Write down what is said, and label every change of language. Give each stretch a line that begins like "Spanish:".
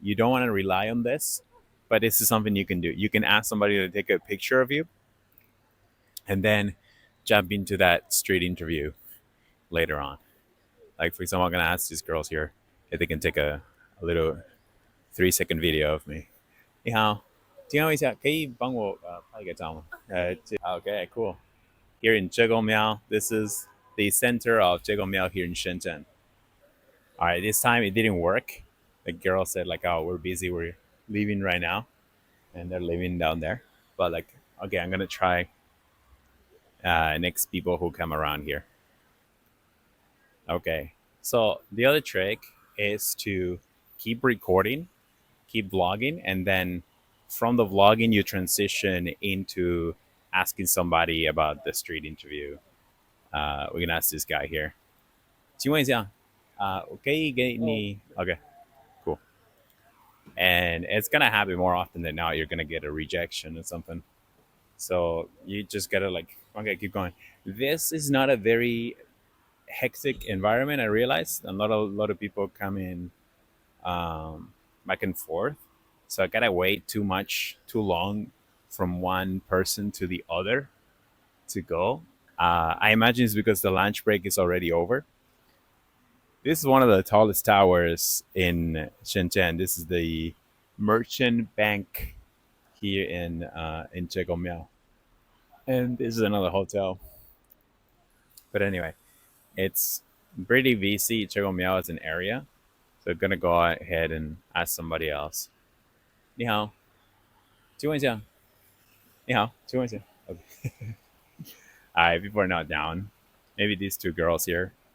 English: You don't want to rely on this, but this is something you can do. You can ask somebody to take a picture of you and then jump into that street interview later on. Like, for example, I'm going to ask these girls here if they can take a little 3-second video of me.
Chinese: 你好，请问一下，可以帮我拍一个照吗？
English: Okay, cool. Here in Zhegomiao, this is the center of Zhegomiao here in Shenzhen. All right, this time it didn't work. The girl said like, "Oh, we're busy. We're leaving right now," and they're leaving down there. But like, okay, I'm gonna try next people who come around here. Okay, so the other trick is to keep recording, keep vlogging, and then from the vlogging you transition into asking somebody about the street interview. We can ask this guy here.
Chinese: 请问一下，我可以给你
English: okay, cool. And it's gonna happen more often than not. You're gonna get a rejection or something. So you just gotta like, okay, keep going. This is not a very hectic environment. I realize a lot of people come in back and forth. So I gotta wait too long from one person to the other to go. I imagine it's because the lunch break is already over. This is one of the tallest towers in Shenzhen. This is the Merchant Bank here in Zhegomiao, and this is another hotel. But anyway, it's pretty busy. Zhegomiao is an area, so I'm gonna go ahead and ask somebody else.
Chinese: 你好，请问一下。你好，请问一下。
English: Okay. All right, people are not down. Maybe these two girls here.